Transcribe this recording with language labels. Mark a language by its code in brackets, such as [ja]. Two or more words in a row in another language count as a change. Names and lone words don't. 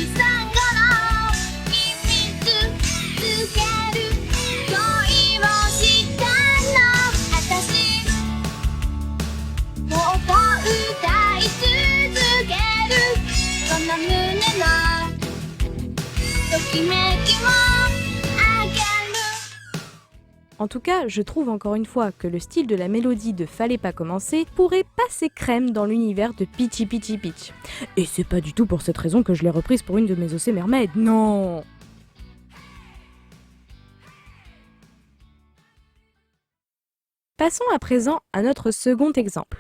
[ja] 秘密つける恋をしたの私もっと歌い続けるこの胸のときめきをあげる [fr] En tout cas, je trouve encore une fois que le style de la mélodie de Fallait pas commencer pourrait passer crème dans l'univers de Pichi Pichi Pitch. Et c'est pas du tout pour cette raison que je l'ai reprise pour une de mes OC Mermaid, non! Passons à présent à notre second exemple.